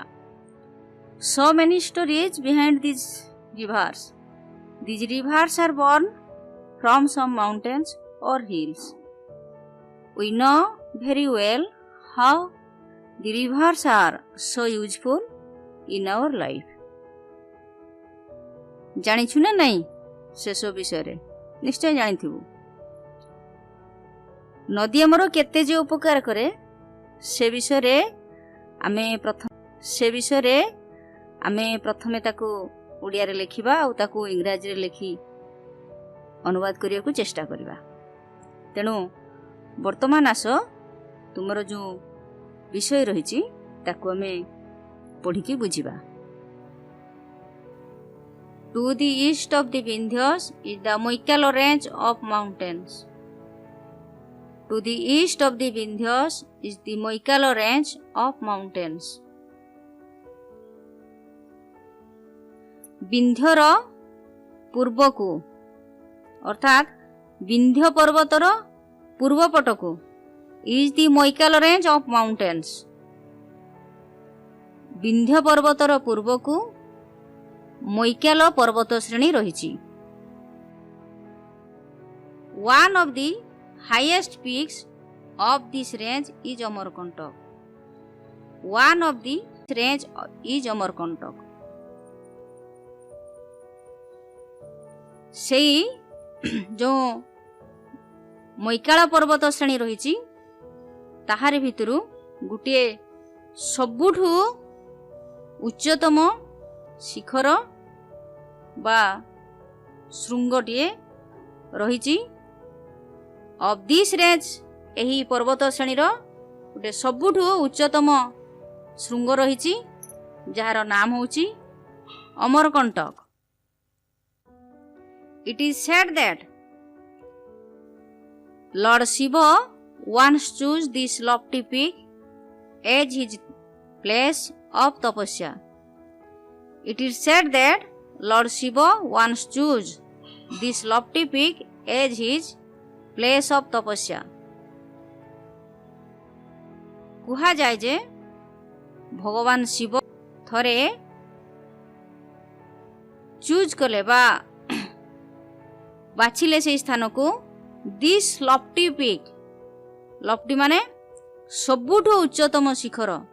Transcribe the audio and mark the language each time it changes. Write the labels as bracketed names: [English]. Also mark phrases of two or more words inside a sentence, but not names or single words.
[English] So many stories behind these rivers. These rivers are born from some mountains or hills. We know very well how the rivers are so useful in our life. [Odia] ଜାଣିଛୁ ନା ନାହିଁ ଶେଷ ବିଷୟରେ? ନିଶ୍ଚୟ ଜାଣିଥିବୁ। ନଦୀ ଆମର କେତେ ଯେ ଉପକାର କରେ ସେ ବିଷୟରେ ଆମେ ପ୍ରଥମେ ତାକୁ ଓଡ଼ିଆରେ ଲେଖିବା ଆଉ ତାକୁ ଇଂରାଜୀରେ ଲେଖି ଅନୁବାଦ କରିବାକୁ ଚେଷ୍ଟା କରିବା। ତେଣୁ ବର୍ତ୍ତମାନ ଆସ ତୁମର ଯେଉଁ ବିଷୟ ରହିଛି ତାକୁ ଆମେ ପଢ଼ିକି ବୁଝିବା। [English] To the east of the Vindhyas is the Moikkala range of mountains. To the east of the Vindhyas is the Moikkala range of mountains. [Odia] ବିନ୍ଧ୍ୟର ପୂର୍ବକୁ ଅର୍ଥାତ୍ ବିନ୍ଧ୍ୟ ପର୍ବତର ପୂର୍ବ ପଟକୁ [English] is the Moikala range of mountains. [Odia] ବିନ୍ଧ୍ୟ ପର୍ବତର ପୂର୍ବକୁ ମୋଇକାଲ ପର୍ବତ ଶ୍ରେଣୀ ରହିଛି। [English] One of the highest peaks of this range is Amarkantak. One of the range is Amarkantak. [Odia] ସେଇ ଯେଉଁ ମୋଇକାଳ ପର୍ବତ ଶ୍ରେଣୀ ରହିଛି ତାହାରି ଭିତରୁ ଗୋଟିଏ ସବୁଠୁ ଉଚ୍ଚତମ ଶିଖର ବା ଶୃଙ୍ଗଟିଏ ରହିଛି। [English] of this range [Odia] ଏହି ପର୍ବତ ଶ୍ରେଣୀର ଗୋଟିଏ ସବୁଠୁ ଉଚ୍ଚତମ ଶୃଙ୍ଗ ରହିଛି ଯାହାର ନାମ ହେଉଛି ଅମରକଣ୍ଟକ। [English] It is said that Lord Shiva once chose this lofty peak as his place of tapasya. It is said that Lord Shiva once chose this lofty peak as his place of tapasya. [Odia] କୁହାଯାଏ ଯେ ଭଗବାନ ଶିବ ଥରେ ଚୁଜ୍ କଲେ ବା ବାଛିଲେ ସେହି ସ୍ଥାନକୁ [English] this lofty peak. [Odia] ଲଫ୍ଟି ମାନେ ସବୁଠୁ ଉଚ୍ଚତମ ଶିଖର।